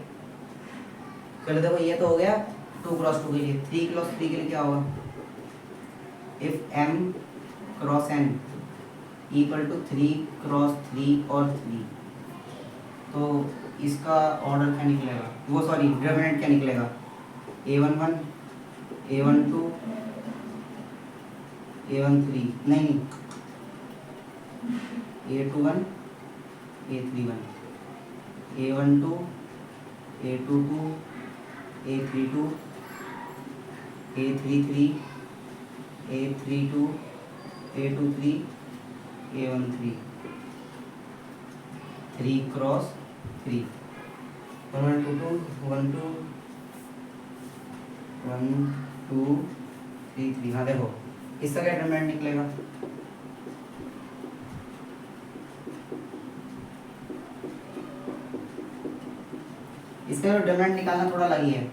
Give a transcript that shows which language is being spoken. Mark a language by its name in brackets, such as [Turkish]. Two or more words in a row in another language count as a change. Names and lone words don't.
[Hindi] चलो देखो ये तो हो गया 2 क्रॉस 2 के लिए, 3 क्रॉस 3 के लिए क्या होगा, [English] if m cross n equal to [Hindi] 3 क्रॉस 3 और 3, तो इसका ऑर्डर क्या निकलेगा, वो [English] sorry determinant [Hindi] क्या निकलेगा, a11 a12 a13, नहीं a21 a31 a12 a22 a32 a33 a32 a23 a13, 3 क्रॉस 3, 1 2 1 2 1 2 3 3। हाँ देखो इसका क्या डिटरमिनेंट निकलेगा, इसका डिटरमिनेंट निकालना थोड़ा लगी है।